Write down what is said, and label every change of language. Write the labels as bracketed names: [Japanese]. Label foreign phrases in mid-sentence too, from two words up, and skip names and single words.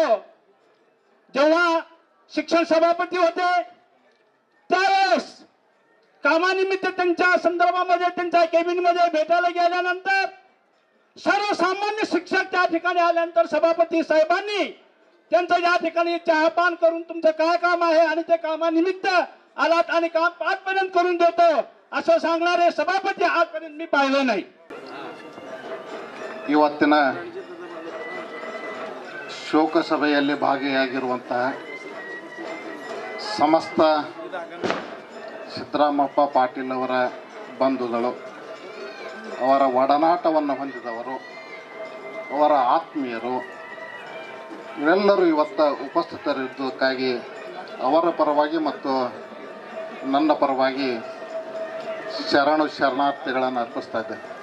[Marathi] जेव्हा शिक्षण सभापती होते त्यावेळेस कामानिमित्त त्यांच्या संदर्भामध्ये त्यांच्या केबिनमध्ये भेटायला गेल्यानंतर सर्वसामान्य शिक्षक त्या ठिकाणी आल्यानंतर सभापती साहेबांनी त्यांचं या ठिकाणी चहापान करून तुमचं काय काम आहे आणि त्या कामानिमित्त आलात आणि काम आजपर्यंत करून देतो असं सांगणारे सभापती आजपर्यंत मी पाहिलं नाही. [Kannada] ಇವತ್ತಿನ ಶೋಕಸಭೆಯಲ್ಲಿ ಭಾಗಿಯಾಗಿರುವಂತಹ ಸಮಸ್ತ ಸಿದ್ದರಾಮಪ್ಪ ಪಾಟೀಲ್ ಅವರ ಬಂಧುಗಳು, ಅವರ ಒಡನಾಟವನ್ನು ಹೊಂದಿದವರು, ಅವರ ಆತ್ಮೀಯರು ಇವೆಲ್ಲರೂ ಇವತ್ತು ಉಪಸ್ಥಿತರಿದ್ದಕ್ಕಾಗಿ ಅವರ ಪರವಾಗಿ ಮತ್ತು ನನ್ನ ಪರವಾಗಿ ಶರಣಾರ್ಥಿಗಳನ್ನು ಅರ್ಪಿಸ್ತಾ ಇದ್ದೆ.